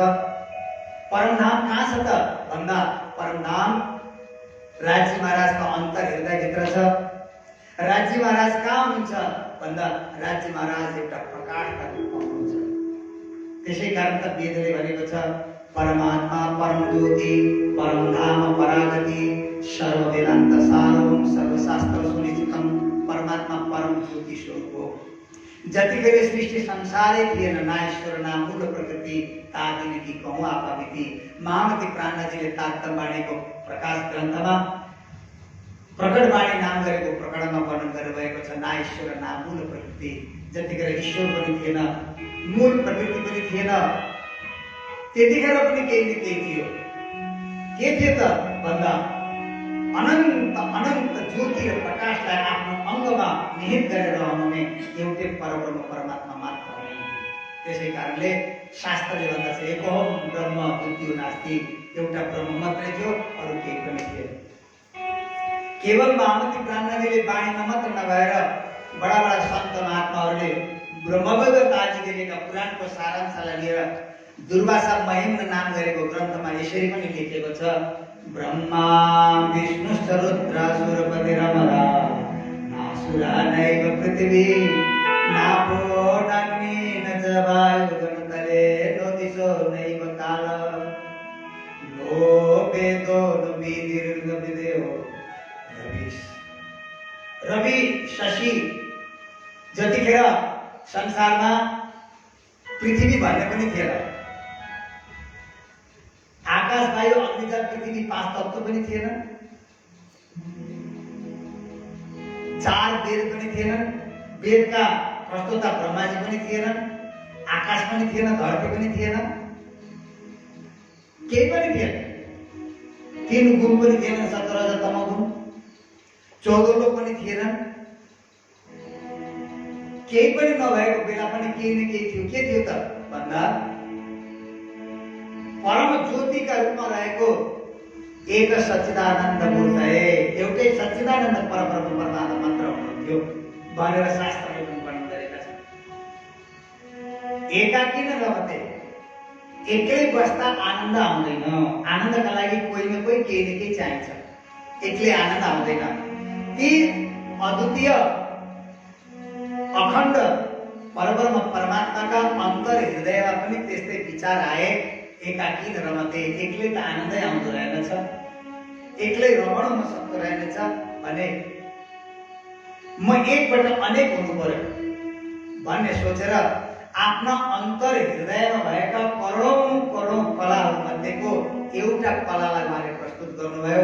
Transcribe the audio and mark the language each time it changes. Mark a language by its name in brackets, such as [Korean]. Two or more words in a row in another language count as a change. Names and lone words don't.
[Nepali] परमधाम कहाँ छ त भन्दा परमधाम राज्य महाराजको अन्तर हृदय भित्र छ। राज्य महाराज कहाँ हुनुहुन्छ भन्दा राज्य महाराज एउटा प्रकाशका रूपमा हुनुहुन्छ। त्यसै कारण त वेदले भनेको छ परमात्मा [Sanskrit] परम ज्योति परमधाम परागति सर्ववेदान्त सारवम सर्वशास्त्र सुनिश्चितम। [Nepali] परमात्मा परम ज्योति स्वरूप हो। जतिखेर सृष्टि संसारै थिएन, [Hindi] ना ईश्वर ना मूल प्रकृति तादिने कि कहूँ आपामिति। [Nepali] महामती प्राणनाथजीले तात्तवाणीको प्रकाश ग्रन्थमा प्रकटवाणी नाम गरेको प्रकरणमा वर्णन गर्नुभएको छ। [Hindi] ना ईश्वर ना मूल प्रकृति। [Nepali] जतिखेर ईश्वर पनि थिएन, मूल प्रकृति पनि थिएन, त्यतिखेर पनि केही न केही थियो। के थियो त भन्दा अनन्त अनन्त ज्योति र प्रकाशलाई आफ्नो अङ्गमा निहित गरेर रहनुहुने एउटै परब्रह्म परमात्मा मात्र हुनुहुन्थ्यो। त्यसै कारणले शास्त्रले भन्दछ [Sanskrit] एकोहम ब्रह्म द्वितीयो नास्ति, [Nepali] एउटा ब्रह्म मात्रै थियो, अरू केही पनि थिएन। केवल महामती प्राणनाथजीले बाणीमा मात्र नभएर बडा बडा सन्त महात्माहरूले ब्रह्मवैवर्ताजी लेखेका पुराणको सारांशलाई लिएर दुर्वासा महिम्न नाम गरेको ग्रन्थमा यसरी पनि लेखेको छ [Sanskrit] ब्रह्मा विष्णुश्च रुद्रासुरपतिरमरा नासुरा नैव पृथिवी नापो नाग्नि न च वायुगणतले नो दिशो नैव काल नो वेदो न विधिर्विदेव रवि शशि। [Nepali] जतिखेर संसारमा पृथ्वी भन्ने पनि थिएन, आकाश वायु अग्निजल पृथ्वी पाँच तत्त्व पनि थिएन, चार वेद पनि थिएनन्, वेदका प्रस्तोता ब्रह्माजी पनि थिएनन्, आकाश पनि थिएन, धरती पनि थिएन, केही पनि थिएन। तीन गुण पनि थिएन, सत्व रज तम गुण, 14 लोक पनि थिएनन्। केही पनि नभएको बेला पनि केही न केही थियो। के थियो त भन्दा परम ज्योतिका रूपमा रहेको एक सच्चिदानन्द मूर्त एउटै सच्चिदानन्द परब्रह्म परमात्मा मात्र हुनुहुन्थ्यो भनेर शास्त्रले पनि वर्णन गरेका छन्। [Sanskrit] एकाकी न रहते, [Nepali] एक्लै बस्दा आनन्द आउँदैन। आनन्दका लागि कोही न कोही केही न केही चाहिन्छ, एक्लै आनन्द आउँदैन। ती अद्वितीय अखण्ड परब्रह्म परमात्माका अन्तर हृदयमा पनि त्यस्तै विचार आए [Sanskrit] एकाकी न रमते, [Nepali] एक्लै त आनन्दै आउँदो रहेनछ, एक्लै रमण नसक्दो रहेनछ भने म एकबाट अनेक हुनु पर्यो। भन्ने सोचेर आफ्ना अन्तर हृदयमा भएका करोडौं करोडौं कलाहरूमध्येको एउटा कलालाई उहाँले प्रस्तुत गर्नुभयो।